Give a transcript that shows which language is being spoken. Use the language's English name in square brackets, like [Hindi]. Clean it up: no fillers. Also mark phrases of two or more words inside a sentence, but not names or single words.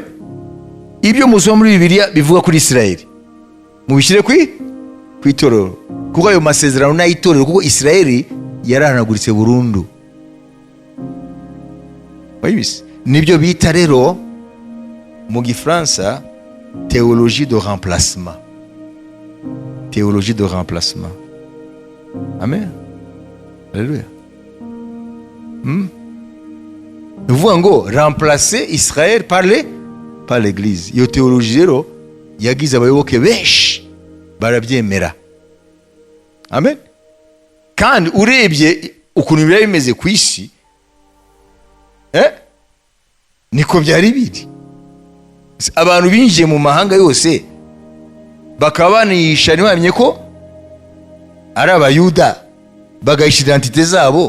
[Kinyarwanda] Ibyo musoma muri Bibiliya bivuga kuri Israel mubishyire ku itorero, kuko ayo masezerano n'ayitorero, kuko Israel yarahanaguritse burundu. Wayibise? Nibyo bita rero mu Gifaransa [French] théologie de remplacement. Théologie de remplacement. Amen. Alléluia. [Kinyarwanda] Uvuga ngo [French] remplacer Israel par l'église. [Kinyarwanda] Iyo théologie rero yagize abayoboke benshi barabyemera. Amen. Kandi urebye ukuntu byari bimeze ku isi, niko byari biri. Abantu binjiye mu mahanga yose bakaba banisha ntibamenye ko ari abayuda, bagahisha identite zabo.